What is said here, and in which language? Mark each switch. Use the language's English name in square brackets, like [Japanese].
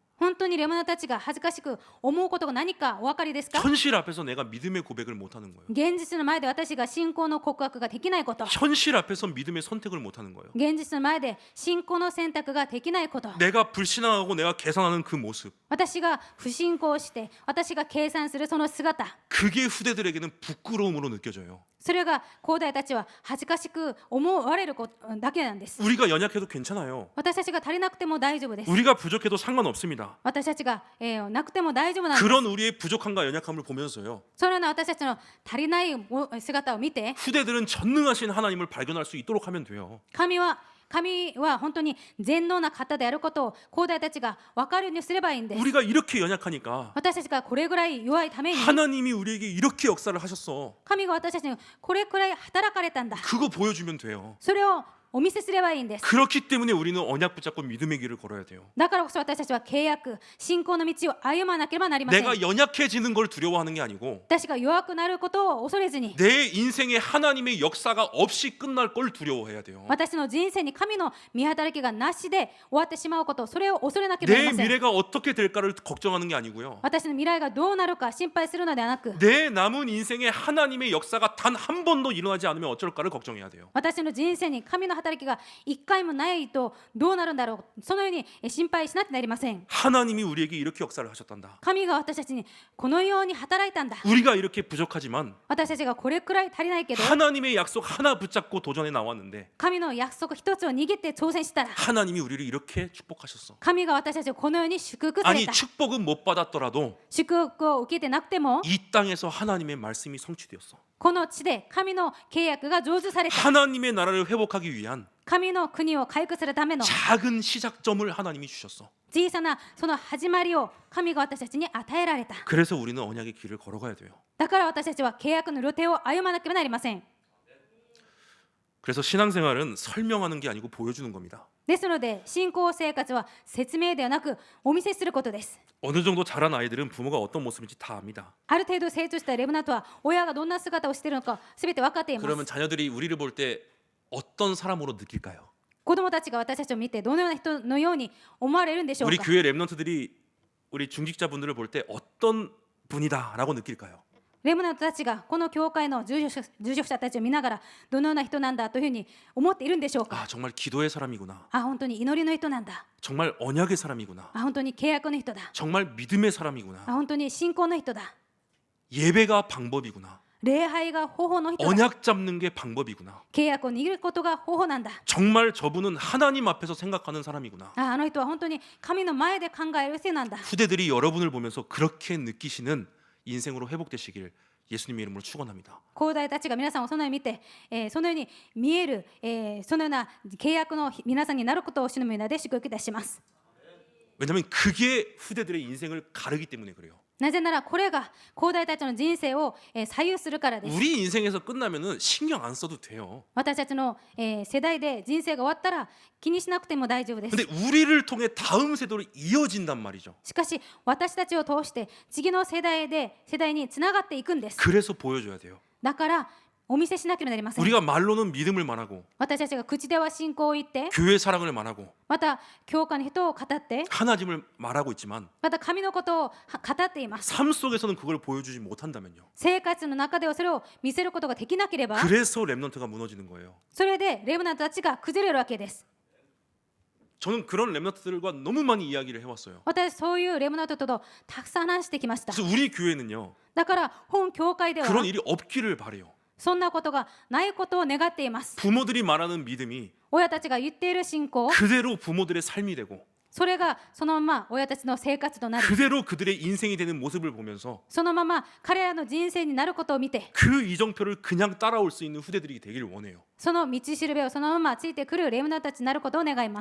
[Japanese] 本当にレムナントたちが恥ずかしく思うことが何かお分かりですか？ [Korean] 현실 앞에서 내가 믿음의 고백을 못 하는 거예요. [Japanese] 現実の前で私が信仰の告白ができないこと、 [Korean] 현실 앞에서 믿음의 선택을 못 하는 거예요. [Japanese] 現実の前で信仰の選択ができないこと、 [Korean] 내가 불신앙하고 내가 계산하는 그 모습, [Japanese] 私が不信仰して私が計算するその姿、 [Korean] 그게 후대들에게는 부끄러움으로 느껴져요. [Japanese] それが後代たちは恥ずかしく思われることだけなんです。 [Korean] 우리가 연약해도 괜찮아요. [Japanese] 私たちが足りなくても大丈夫です。 [Korean] 우리가 부족해도 상관없습니다. [Japanese] 私たちが、なくても大丈夫なんです。 [Korean] 그런 우리의 부족함과 연약함을 보면서요, [Japanese] そのような私たちの足りない姿を見て、 [Korean] 후대들은 전능하신 하나님을 발견할 수 있도록 하면 돼요. [Japanese] 神は本当に全能な方であることを後代たちが分かるようにすればいいんです。 [Korean] 우리가 이렇게 연약하니까 [Japanese] 私たちがこれぐらい弱いために [Korean] 하나님이 우리에게 이렇게 역사를 하셨어. [Japanese] 神が私たちにこれくらい働かれたんだ。 [Korean] 그거 보여주면 돼요. [Japanese] それをお見せすればいいんです。 [Korean] 그렇기 때문에 우리는 언약 붙잡고 믿음의 길을 걸어야 돼요. [Japanese] だからこそ私たちは契約、信仰の道を歩まなければなりません。 [Korean] 내가 연약해지는 걸 두려워하는 게 아니고 [Japanese] 私が弱くなることを恐れずに、 [Korean] 내 인생에 하나님의 역사가 없이 끝날 걸 두려워해야 돼요. [Japanese] 私の人生に神の見働きがなしで終わってしまうこと、それを恐れなければなり [Korean] 내 [Japanese] ません。 [Korean] 미래가 어떻게 될까를 걱정하는 게 아니고요. [Japanese] 私の未来がどうなるか心配するのではなく、 [Korean] 내 남은 인생에 하나님의 역사가 단 한 번도 일어나지 않으면 어쩔까를 걱정해야 돼요. [Japanese] 私の人生に神の働きが一回もないとどうなるんだろう、そのように心配しなくてなりません。 [Korean] 하나님이 우리에게 이렇게 역사를 하셨단다. [Japanese] 神が私たちにこのように働いたんだ。 [Korean] 우리가 이렇게 부족하지만 [Japanese] 私たちがこれくらい足りないけど、 [Korean] 하나님의 약속 하나 붙잡고 도전에 나왔는데 [Japanese] 神の約束一つを握って挑戦したら、 [Korean] 하나님이 우리를 이렇게 축복하셨어. [Japanese] 神が私たちをこのように祝福さ [Korean] 아니 [Japanese] れた。 [Korean] 축복은 못 받았더라도 [Japanese] 祝福を受けてなくても [Korean] 이 땅에서 하나님의 말씀이 성취되었어. [Japanese] この地で神の契約が成就された。 [Korean] 하나님의 나라를 회복하기 위한 [Japanese] 神の国を回復するための [Korean] 작은 시작점을 하나님이 주셨어. [Japanese] 小さなその始まりを神が私たちに与えられた。 [Korean] 그래서 우리는 언약의 길을 걸어가야 돼요. [Japanese] だから私たちは契約の路程を歩まなければなりません。 [Korean] 그래서 신앙생활은 설명하는 게 아니고 보여주는 겁니다. [Japanese] ですので信仰生活は説明ではなくお見せすることです。 [Korean] 어느 정도 자란 아이들은 부모가 어떤 모습인지 다 압니다. [Japanese] ある程度成長したレブナントは親がどんな姿をしているのか全て分かっています。 [Korean] 그러면 자녀들이 우리를 볼 때 어떤 사람으로 느낄까요? [Japanese] 子供たちが私たちを見てどのような人のように思われるんでしょう [Korean] 우리 [Japanese] か。 [Korean] 교회 랩런트들이 우리 중직자분들을 볼 때 어떤 분이다라고 느낄까요? [Japanese] レムナントたちがこの教会の従職者たちを見ながらどのような人なんだというふうに思っているんでしょうか。 [Korean] 아 정말 기도의 사람이구나. [Japanese] 本当に祈りの人なんだ。 [Korean] 정말 언약의 사람이구나. [Japanese] 本当に契約の人だ。 [Korean] 정말 믿음의 사람이구나. [Japanese] 本当に信仰の人だ。 [Korean] 예배가 방법이구나. [Japanese] 礼拝が方法の人だ。 [Korean] 언약 잡는 게 방법이구나. [Japanese] 契約を握ることが方法なんだ。 [Korean] 정말 저분은 하나님 앞에서 생각하는 사람이구나. [Japanese] あの人は本当に神の前で考える人なんだ。 [Korean] 후대들이 여러분을 보면서 그렇게 느끼시는 인생으로 회복되시길 예수님의 이름으로 축원합니다. [Japanese] 後代たちが皆さんをそのように見て、そのように見える、そのような契約の皆さんになることを主の皆で祝福いたします。 [Korean] 왜냐하면 그게 후대들의 인생을 가르기 때문에 그래요. [Japanese] なぜならこれが後代たちの人生を左右するからです。 [Korean] 우리 인생에서 끝나면은 신경 안 써도 돼요. [Japanese] 私たちの世代で人生が終わったら気にしなくても大丈夫です。 [Korean] 근데 우리를 통해 다음 세대로 이어진단 말이죠. [Japanese] しかし私たちを通して次の世代につながっていくんです。 [Korean] 그래서 보여줘야 돼요. [Japanese] だからお見せしなければなりません。 [Korean] 우리가 말로는 믿음을 말하고 [Japanese] 私たちが口では信仰を言って、 [Korean] 교회 사랑을 말하고 [Japanese] また教会の人を語って、 [Korean] 하나님을 말하고 있지만 [Japanese] また神のことを語っています。 [Korean] 삶 속에서는 그걸 보여주지 못한다면요. [Japanese] 生活の中ではそれを見せることができなければ、 [Korean] 그래서 렘넌트가 무너지는 거예요. [Japanese] それでレブナントたちが崩れるわけです。 [Korean] 저는 그런 렘넌트들과 너무 많이 이야기를 해왔어요. [Japanese] 私そういうレブナントとたくさん話してきました。 [Korean] 그래서 우리 교회는요 [Japanese] だから本教会では [Korean] 그런 일이 없기를 바래요. [Japanese] そんなことがないことを願っています。 [Korean] 부모들이 말하는 믿음이 [Japanese] 親たちが言っている信仰、 [Korean] 그대로 부모들의 삶이 되고 [Japanese] それがそのまま親たちの生活となる。 [Korean] 그대로 그들의 인생이 되는 모습을 보면서 [Japanese] そのまま彼らの人生になることを見て、 [Korean] 그 이정표를 그냥 따라올 수 있는 후대들이 되길 원해요. [Japanese] その道しるべをそのままついてくるレムナントたちになることを願いま